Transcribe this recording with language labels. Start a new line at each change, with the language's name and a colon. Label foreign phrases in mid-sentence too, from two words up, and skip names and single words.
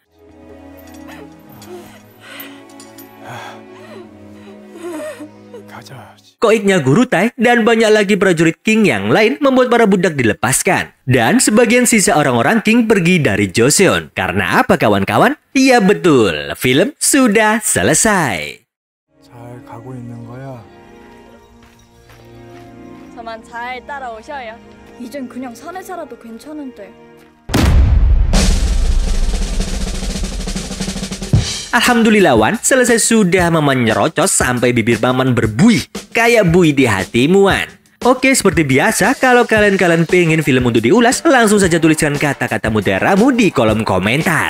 Indonesian: Koiknya Guru Tai dan banyak lagi prajurit King yang lain membuat para budak dilepaskan. Dan sebagian sisa orang-orang King pergi dari Joseon. Karena apa kawan-kawan? Iya betul, film sudah selesai.
Korean: 잘 가고 있는 거야. 저만 잘 따라오셔요. 이젠 그냥 산에 살아도 괜찮은데.
Indonesian: Alhamdulillah, selesai sudah. Maman nyerocos sampai bibir Maman berbuih kayak buih di hatimu, Oke, seperti biasa, kalau kalian pengen film untuk diulas, langsung saja tuliskan kata-kata mutiaramu di kolom komentar.